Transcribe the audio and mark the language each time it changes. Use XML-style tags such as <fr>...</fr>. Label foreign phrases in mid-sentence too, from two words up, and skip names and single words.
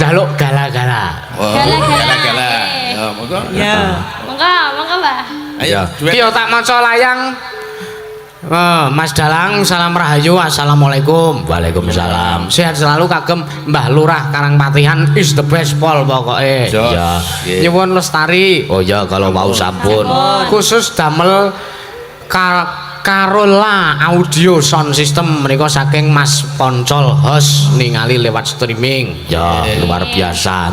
<jv>Njaluk gala-gala. Wah, Gala-gala. gala-gala. Eh. Ya, monggo. Ya. Monggo, Mbak. Ayo, duet. Ki yo tak maca layang. Mas Dalang, salam rahayu, assalamualaikum. Waalaikumsalam.</jv> <id>Sehat selalu</id> <jv>kagem Mbah Lurah Karangpatihan</jv> <en>is the best</en> <jv>pol pokoke. Jos. Ya. Nggih. Nyuwun lestari. Oh ya</jv> <id>kalau mau</id> <jv>sampun. Khusus damel Karola</jv> <en>audio sound system</en> <jv>menika saking Mas Poncol host ningali lewat streaming.</jv> <id>Ya luar biasa.</id>